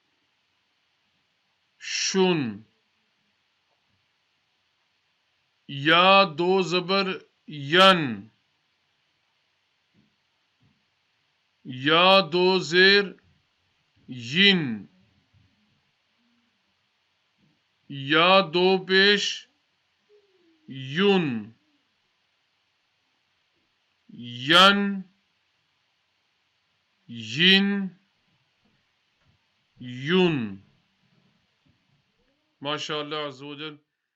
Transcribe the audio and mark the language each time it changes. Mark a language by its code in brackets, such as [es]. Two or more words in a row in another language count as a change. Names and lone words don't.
[ur] Shun. یا دو زبر یَن. یا دو زیر یِن. یا دو پیش یُن. Yan. Yin. Yun. [ar] ما شاء الله عز وجل.